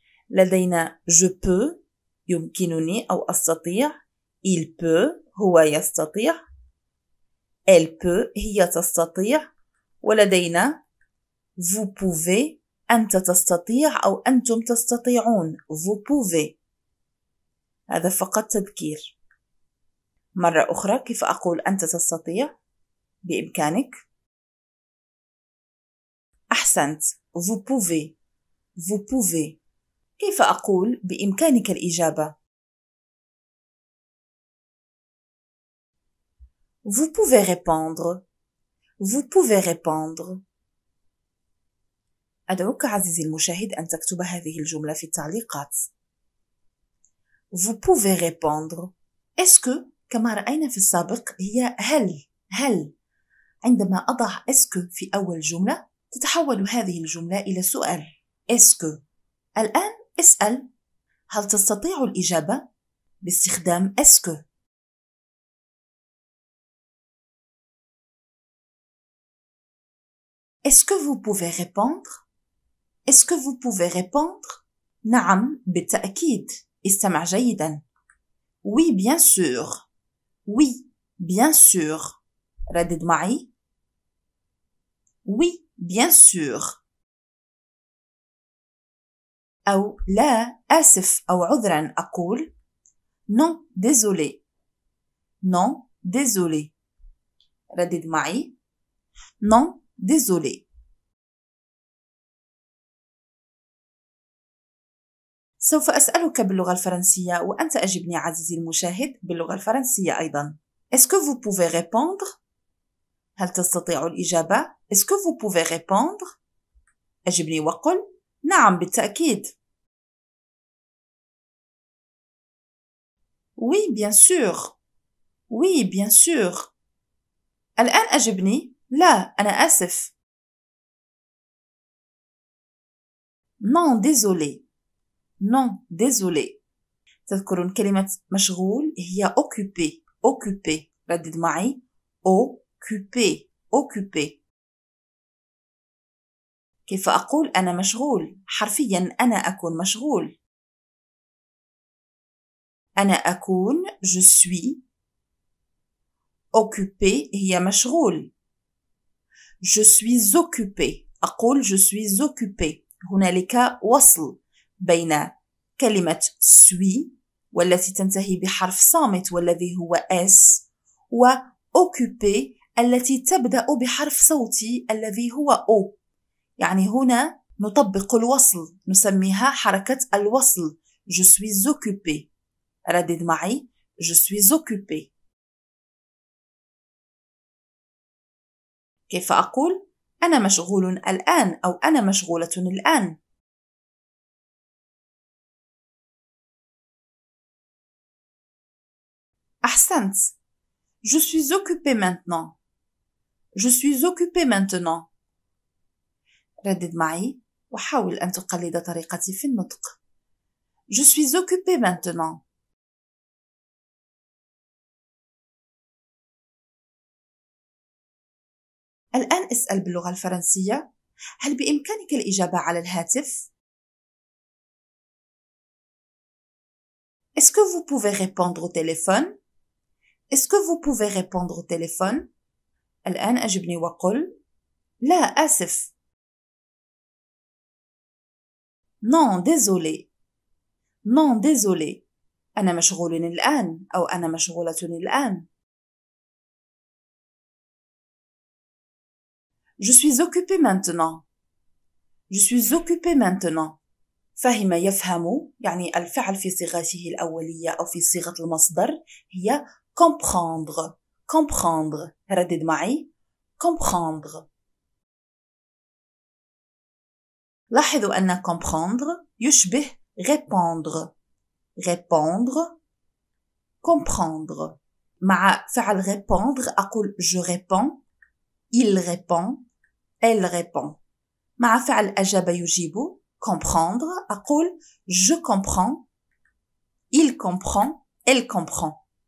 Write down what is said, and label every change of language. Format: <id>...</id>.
<ar>لدينا</ar> <fr>je peux،</fr> <ar>يمكنني أو أستطيع،</ar> <fr>il peut،</fr> <ar>هو يستطيع،</ar> <fr>elle peut،</fr> <ar>هي تستطيع، ولدينا</ar> <fr>vous pouvez،</fr> <ar>أنت تستطيع أو أنتم تستطيعون، vous pouvez. هذا فقط تذكير. مرة أخرى كيف أقول أنت تستطيع؟ بإمكانك. أحسنت،</ar> <fr>vous pouvez. vous pouvez.</fr> <ar>كيف أقول بإمكانك الإجابة؟</ar> <fr>vous pouvez répondre. vous pouvez répondre.</fr> <ar>أدعوك عزيزي المشاهد أن تكتب هذه الجملة في التعليقات.</ar> <fr>vous pouvez répondre. est-ce que</fr> <ar>كما رأينا في السابق هي هل. عندما أضع est-ce que في أول جملة تتحول هذه الجملة إلى سؤال.</ar> <fr>est-ce que.</fr> <ar>الآن اسأل هل تستطيع الإجابة باستخدام</ar> <fr>est-ce que. est-ce que vous pouvez répondre. est-ce que vous pouvez répondre.</fr> <ar>نعم بالتأكيد. استمع جيدا.</ar> <fr>oui bien sûr. oui bien sûr.</fr> <ar>ردد معي</ar> <fr>oui bien sûr.</fr> <ar>أو لا آسف أو عذرا أقول non désolé.</ar> <fr>non désolé.</fr> <ar>ردد معي</ar> <fr>non désolé.</fr> <ar>سوف أسألك باللغة الفرنسية وأنت أجبني عزيزي المشاهد باللغة الفرنسية أيضا.</ar> <fr>Est-ce que vous pouvez répondre؟</fr> <ar>هل تستطيع الإجابة؟</ar> <fr>Est-ce que vous pouvez répondre؟</fr> <ar>أجبني وقل نعم بالتأكيد.</ar> <fr>Oui bien sûr. oui bien sûr.</fr> <ar>الآن أجبني لا أنا آسف.</ar> <fr>non désolé. non désolé.</fr> <ar>تذكرون كلمة مشغول هي occupé. occupé. ردد معي occupé.</ar> <fr>occupé.</fr> <ar>كيف أقول أنا مشغول؟ حرفيا أنا أكون مشغول. أنا أكون</ar> <fr>je suis occupé</fr> <ar>هي مشغول.</ar> <fr>je suis occupé</fr> <ar>أقول</ar> <fr>je suis occupé.</fr> <ar>هنالك وصل بين كلمة suis والتي تنتهي بحرف صامت والذي هو s و occupé التي تبدأ بحرف صوتي الذي هو o. يعني هنا نطبق الوصل نسميها حركة الوصل.</ar> <fr>je suis occupé.</fr> <ar>ردد معي</ar> <fr>je suis occupé.</fr> <ar>كيف أقول أنا مشغول الآن أو أنا مشغولة الآن؟ أحسنت.</ar> <fr>je suis occupé maintenant. je suis occupé maintenant.</fr> <ar>ردد معي وحاول أن تقلد طريقتي في النطق.</ar> <fr>je suis occupé maintenant.</fr> <ar>الآن اسأل باللغة الفرنسية. هل بإمكانك الإجابة على الهاتف؟</ar> <fr>Est-ce que vous pouvez répondre au téléphone? Est-ce que vous pouvez répondre au téléphone?</fr> <ar>الآن أجبني وقل لا آسف.</ar> <fr>Non, désolé. Non, désolé.</fr> <ar>أنا مشغول الآن أو أنا مشغولة الآن.</ar> <fr>Je suis occupé maintenant. Je suis occupé maintenant.</fr> <ar>فهم يفهم يعني الفعل في صيغته الأولية أو في صيغة المصدر هي comprendre. comprendre. ردد معي comprendre. لاحظوا أن comprendre يشبه répondre.</ar> <fr>répondre comprendre.</fr> <ar>مع فعل</ar> <fr>répondre</fr> <ar>أقول</ar> <fr>je réponds, il répond, elle répond.</fr> <ar>مع فعل أجاب يجيب</ar> <fr>comprendre</fr> <ar>أقول</ar> <fr>je comprends, il comprend, elle comprend.</fr>